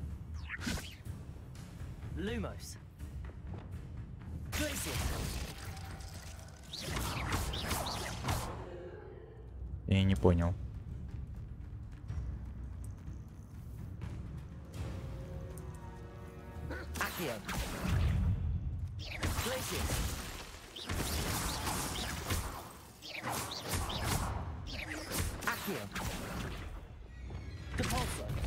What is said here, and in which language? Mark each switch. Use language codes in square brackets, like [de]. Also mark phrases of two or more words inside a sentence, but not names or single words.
[la] Lumos. Glacius. [ru] Я не понял. [la] Accio. Glacius. Accio. Depulso.